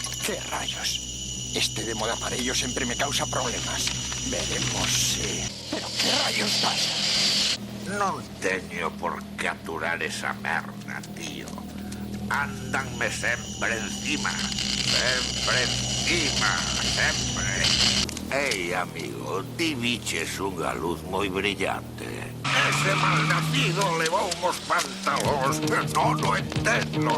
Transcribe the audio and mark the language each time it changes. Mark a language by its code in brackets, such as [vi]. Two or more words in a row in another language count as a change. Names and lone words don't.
[es] ¿Qué rayos? Este de moda para ellos siempre me causa problemas. Veremos si... ¿Pero qué rayos pasa? [gl] Non teño por que aturar esa merda, tío. Andanme sempre encima. Sempre encima, sempre. Ei, amigo, ti viches unha luz moi brillante. Ese malnacido levou uns pantalóns que non o entendo.